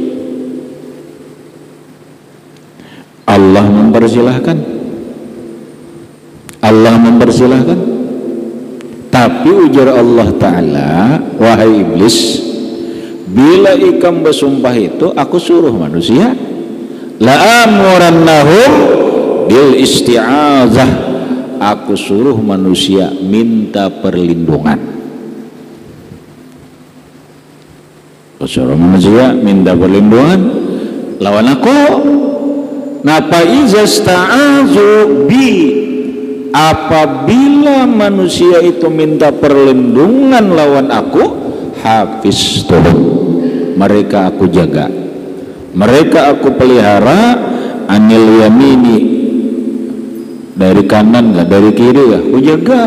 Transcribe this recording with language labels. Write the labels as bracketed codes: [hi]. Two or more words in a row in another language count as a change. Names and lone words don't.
[bjn] Allah mempersilahkan, tapi ujar Allah Ta'ala, wahai iblis, bila ikam bersumpah itu aku suruh manusia, [ar] la'amurannahum bil isti'azah, [bjn] aku suruh manusia minta perlindungan. Aku suruh manusia minta perlindungan lawan aku. [ar] Napa iza sta'azu bi, [bjn] apabila manusia itu minta perlindungan lawan aku, hafiztuhum, mereka aku jaga, mereka aku pelihara, [ar] anil yamini, [bjn] dari kanan gak, dari kiri gak, aku jaga.